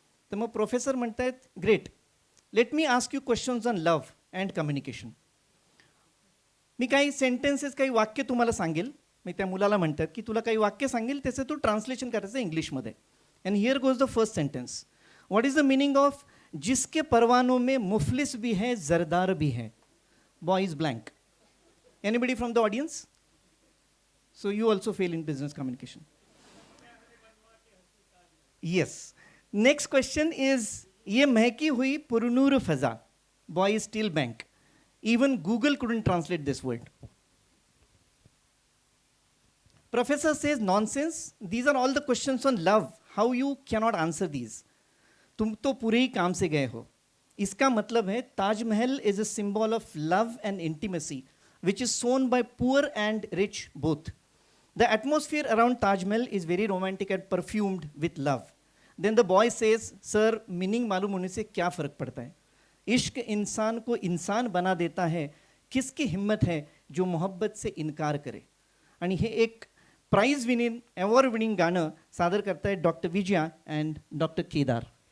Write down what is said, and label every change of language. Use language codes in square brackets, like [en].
[mr] तर मग प्रोफेसर म्हणतायत, [en] Great, let me ask you questions on love and communication. [mr] मी काही सेंटेन्सेस, काही वाक्य तुम्हाला सांगेल. मी त्या मुलाला म्हणतात की तुला काही वाक्य सांगेल, त्याचं तू ट्रान्सलेशन करायचं इंग्लिशमध्ये. [en] And here goes the first sentence. What is the meaning of [hi] जिसके परवानों में मुफलिस भी है [en] जरदार भी है? Boy is blank. Anybody from the audience? So you also fail in business communication. Yes. Next question is, [hi] ये महकी हुई पुरनूर फजा. [en] Boy is still blank. Even Google couldn't translate this word. Professor says nonsense. These are all the questions on love. How you cannot answer these? [hi] तुम तो पूरे ही काम से गए हो. इसका मतलब है [en] Taj Mahal is a symbol of love and intimacy, which is shown by poor and rich both. The atmosphere around Taj Mahal is very romantic and perfumed with love. Then the boy says, sir, meaning [hi] मालूम होने से क्या फ़र्क पड़ता है? इश्क इंसान को इंसान बना देता है. किसकी हिम्मत है जो मोहब्बत से इनकार करे? [mr] आणि हे एक प्राइज विनिंग, अवॉर्ड विनिंग गाणं सादर करतायत doctor Vijaya and doctor Kedar.